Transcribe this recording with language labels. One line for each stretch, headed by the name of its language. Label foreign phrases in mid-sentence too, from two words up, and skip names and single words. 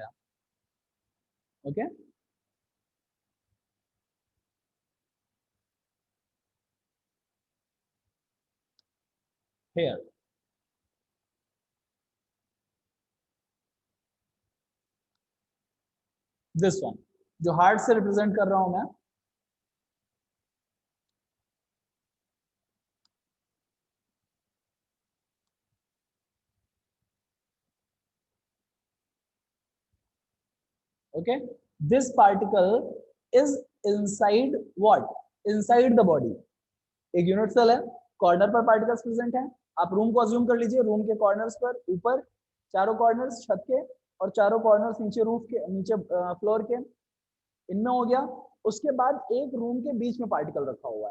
English: okay here this one
Hindi: जो हार्ट से रिप्रेजेंट कर रहा हूं मैं,
English: okay this particle is inside what? inside the body.
Hindi: एक
English: unit cell
Hindi: है, कॉर्नर पर
English: particles present
Hindi: हैं. आप रूम को अज्यूम कर लीजिए, रूम के कॉर्नर्स पर, ऊपर चारों कॉर्नर्स छत के और चारों कॉर्नर्स नीचे रूफ के, नीचे फ्लोर के, इनमें हो गया उसके बाद एक रूम के बीच में पार्टिकल रखा हुआ है।